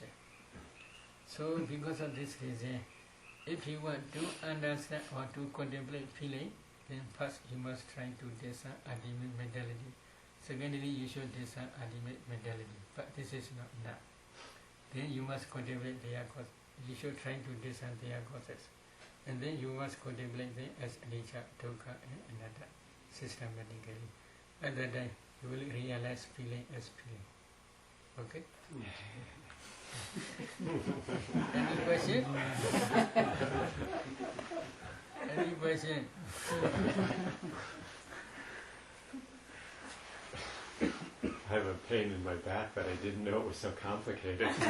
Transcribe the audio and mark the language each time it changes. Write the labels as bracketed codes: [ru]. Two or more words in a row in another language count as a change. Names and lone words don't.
[en] So because of this reason, if you want to understand or to contemplate feeling, then first you must try to discern ultimate mentality. Secondly, you should discern ultimate mentality. But this is not enough. Then you must contemplate their cause. You should try to discern their causes. And then you must contemplate them as [pi] anicca, dukkha, [en] and anatta systematically. At that time, you will realize feeling as feeling. Okay? Any question? Any question? I have a pain in my back, but I didn't know it was so complicated.